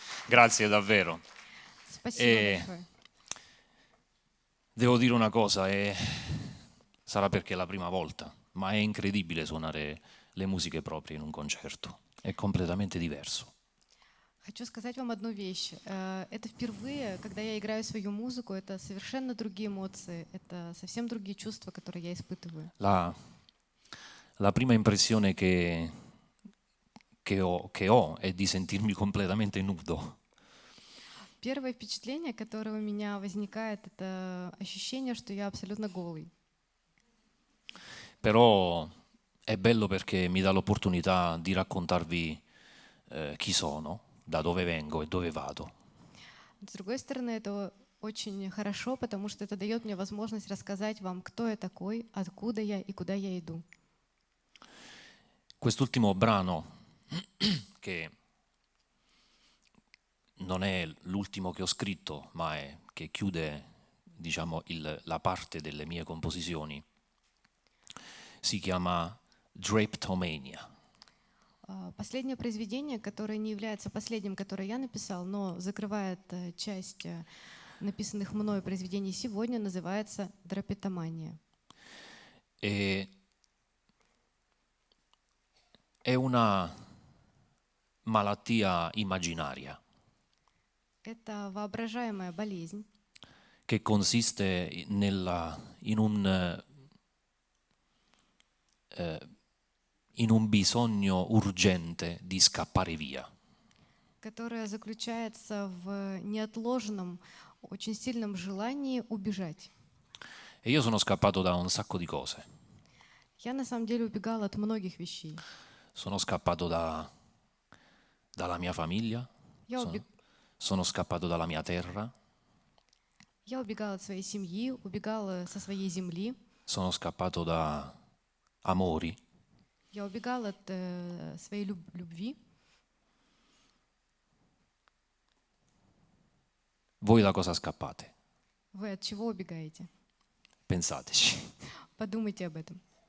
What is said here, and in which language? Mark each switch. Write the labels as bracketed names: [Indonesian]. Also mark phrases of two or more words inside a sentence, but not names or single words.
[Italian] Grazie davvero. [Russian] Спасибо большое. [Italian] Devo dire una cosa, sarà perché è la prima volta, ma è incredibile suonare le musiche proprie in un concerto. È completamente diverso. [Russian] Хочу сказать вам одну вещь. Это впервые, когда я играю свою музыку, это совершенно другие эмоции, это совсем другие чувства, которые я испытываю. [Italian] La prima impressione che ho è di sentirmi completamente nudo. [Russian] Первое впечатление, которое у меня возникает, это ощущение, что я абсолютно голый. [Italian] Però è bello perché mi dà l'opportunità di raccontarvi chi sono, da dove vengo e dove vado. [Russian] С другой стороны, это очень хорошо, потому что это дает мне возможность рассказать вам, кто я такой, откуда я и куда я иду. [Italian] Quest'ultimo brano, che non è l'ultimo che ho scritto, ma è che chiude, diciamo, la parte delle mie composizioni, si chiama Drapetomania. [Russian] Последнее произведение, которое не является последним, которое я написал, но закрывает часть написанных мною произведений сегодня, называется «Драпетомания». [Italian] E è una malattia immaginaria [Russian] Это воображаемая болезнь, [Italian] che consiste in un bisogno urgente di scappare via. [Russian] которая заключается в неотложном, очень сильном желании убежать. [Italian] E io sono scappato da un sacco di cose. [Russian] Я на самом деле убегала от многих вещей. [Italian] Sono scappato dalla mia famiglia, [Russian] Я, [Italian] sono, [Russian] убег- [Italian] sono scappato dalla mia terra, [Russian] я убегала от своей семьи, убегала со своей земли, [Italian] sono scappato da amori, [Russian] я убегала от своей любви. [Italian] voi da cosa scappate? [Russian] Вы от чего убегаете? [Italian] Pensateci. [Russian] Подумайте об этом.